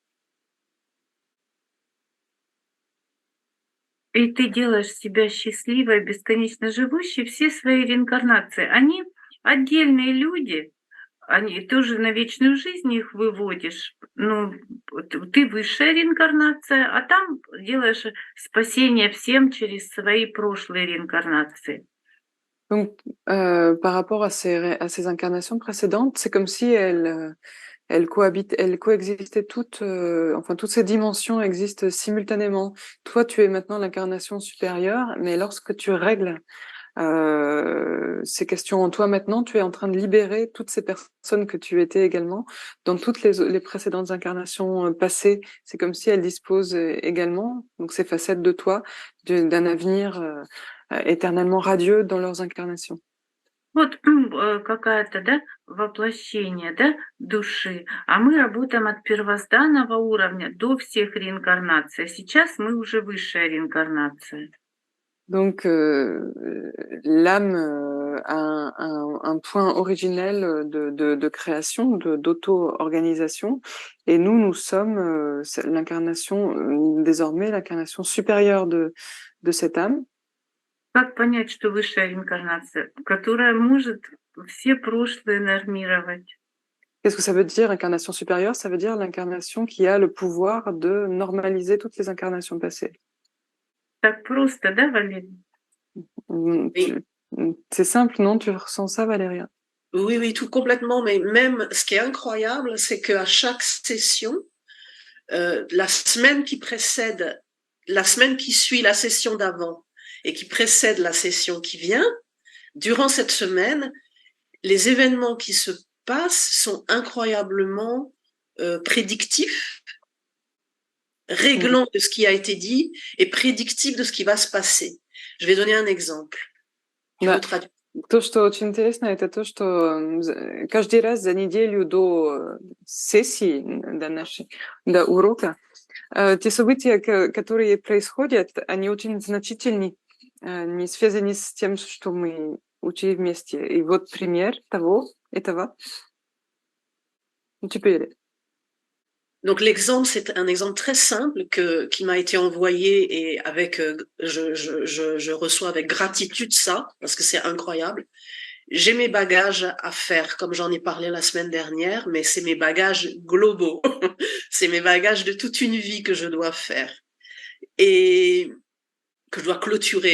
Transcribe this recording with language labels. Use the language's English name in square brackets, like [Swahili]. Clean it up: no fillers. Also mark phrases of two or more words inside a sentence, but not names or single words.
[Russian] И ты делаешь себя счастливой, бесконечно живущей все свои реинкарнации. Они отдельные люди, они тоже на вечную жизнь их выводишь. Ну, ты высшая реинкарнация, а там делаешь спасение всем через свои прошлые реинкарнации. [French] Donc, par rapport à ces incarnations précédentes, c'est comme si elles coexistaient toutes, enfin, toutes ces dimensions existent simultanément. Toi, tu es maintenant l'incarnation supérieure, mais lorsque tu règles ces questions en toi maintenant, tu es en train de libérer toutes ces personnes que tu étais également dans toutes les précédentes incarnations passées. C'est comme si elles disposent également, donc ces facettes de toi, d'un avenir éternellement radieux dans leurs incarnations. [Russian] Вот какая-то, да, воплощение, да, души, а мы работаем от первозданного уровня до всех реинкарнаций. Сейчас мы уже высшая реинкарнация. [French] Donc, l'âme a un point originel de création, d'auto-organisation, et nous sommes l'incarnation, désormais l'incarnation supérieure de cette âme. [Russian] Как понять, что высшая реинкарнация, которая может все прошлые нормировать? [French] Qu'est-ce que ça veut dire, incarnation supérieure? Ça veut dire l'incarnation qui a le pouvoir de normaliser toutes les incarnations passées. [Russian] Так просто, да, Валерий? [French] Oui. C'est simple, non? Tu ressens ça, Valéria? Oui, oui, tout complètement. Mais même, ce qui est incroyable, c'est qu'à chaque session, la semaine qui précède, la semaine qui suit la session d'avant et qui précède la session qui vient, durant cette semaine, les événements qui se passent sont incroyablement prédictifs, réglant de ce qui a été dit et prédictifs de ce qui va se passer. Je vais donner un exemple. Tu [Russian] Да. [French] peux traduire. [Russian] То, что очень интересно, это то, что каждый раз за неделю до сессии, до урока, те события, которые происходят, они очень значительны, не связаны с тем, что мы учили вместе. И вот пример этого. [French] Tu peux y aller. Donc l'exemple, c'est un exemple très simple qui m'a été envoyé et avec je reçois avec gratitude ça parce que c'est incroyable. J'ai mes bagages à faire comme j'en ai parlé la semaine dernière, mais c'est mes bagages globaux, c'est mes bagages de toute une vie que je dois faire et que je dois clôturer.